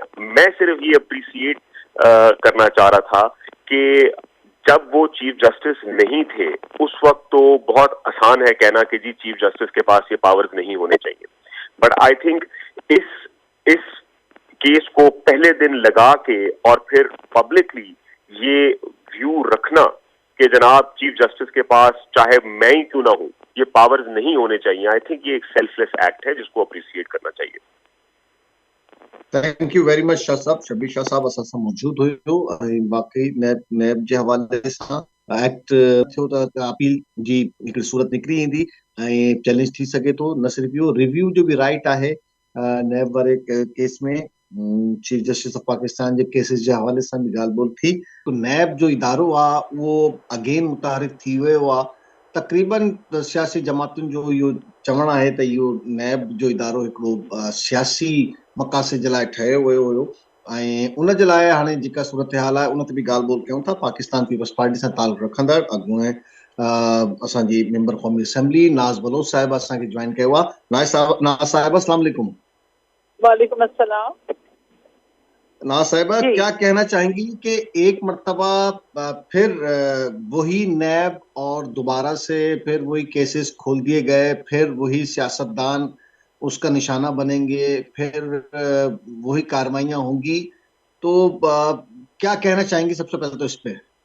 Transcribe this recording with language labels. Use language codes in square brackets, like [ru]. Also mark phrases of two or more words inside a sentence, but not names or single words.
[ur] میں صرف یہ اپریسیٹ کرنا چاہ رہا تھا کہ جب وہ [en] chief justice [ur] نہیں تھے اس وقت تو بہت آسان ہے کہنا کہ جی [en] chief justice [ur] کے پاس یہ پاورز نہیں ہونے چاہیے, [en] but I think [ur] اس کیس کو پہلے دن لگا کے اور پھر پبلکلی یہ ویو رکھنا کہ جناب [en] chief justice [ur] کے پاس چاہے میں ہی کیوں نہ ہوں یہ پاورز نہیں ہونے چاہیے, [en] I think [ur] یہ ایک [en] selfless act [ur] ہے جس کو اپریسیٹ کرنا چاہیے. [en] thank you very much [ur] شاہ صاحب. شبیر شاہ صاحب اساسا موجود ہوئے باقی نیب [sd] जे हवाले सां एक्ट थियो त अपील जी हिकिड़ी सूरत निकिरी ईंदी ऐं चैलेंज थी सघे थो. न सिर्फ़ इहो, रिव्यू जो बि राइट आहे नैब वारे केस में. [en] Chief Justice of Pakistan [sd] जे केसिस जे हवाले सां बि ॻाल्हि ॿोल थी. तो नैब जो इदारो आहे उहो अगेन मुतारिफ़ थी वियो आहे. तक़रीबन सियासी जमातुनि जो इहो चवणु आहे त इहो नैब जो इदारो हिकिड़ो सियासी मक़ासिद जे लाइ ठहियो वियो हुयो, ऐं उन जे लाइ हाणे जेका सूरत हाल आहे उन ते बि ॻाल्हि ॿोल कयूं था. पाकिस्तान पीपल्स पार्टी सां तालुक़ु रखंदड़ अॻूणे असांजी मेंबर क़ौमी असेंबली नाज़ बलोच साहिब असांखे ज्वाइन कयो आहे. नाज़ साहिब [ar] السلام عليكم. وعليكم السلام. [ur] ناز صاحبہ، کیا کہنا چاہیں گی کہ ایک مرتبہ پھر وہی نیب اور دوبارہ سے پھر وہی کیسز کھول دیے گئے، پھر وہی سیاستدان اس کا نشانہ بنیں گے، پھر وہی کارروائیاں ہوں گی، تو کیا کہنا چاہیں گی سب سے پہلے تو اس پہ?